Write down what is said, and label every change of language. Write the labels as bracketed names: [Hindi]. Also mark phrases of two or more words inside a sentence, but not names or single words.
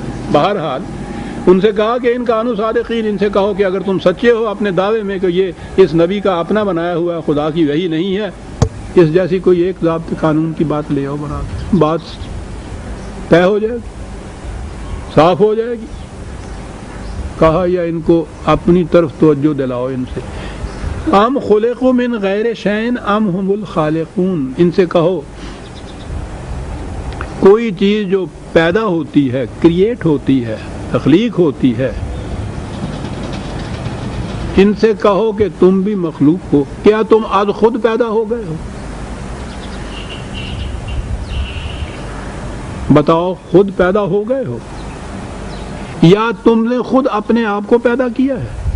[Urdu] بہرحال ان سے کہا کہ [Arabic] ان کانوا صادقین، [Urdu] ان سے کہو کہ اگر تم سچے ہو اپنے دعوے میں کہ یہ اس نبی کا اپنا بنایا ہوا ہے، خدا کی وحی نہیں ہے، اس جیسی کوئی ایک ضابط قانون کی بات لے آؤ، بنا بات طے ہو جائے گی، صاف ہو جائے گی. کہا یا ان کو اپنی طرف توجہ دلاؤ ان سے. [Arabic] ام خلقوا من غیر شیء ام هم الخالقون، [Urdu] ان سے کہو کوئی چیز جو پیدا ہوتی ہے، کریٹ ہوتی ہے، تخلیق ہوتی ہے، ان سے کہو کہ تم بھی مخلوق ہو. کیا تم آج خود پیدا ہو گئے ہو؟ بتاؤ، خود پیدا ہو گئے ہو یا تم نے خود اپنے آپ کو پیدا کیا ہے؟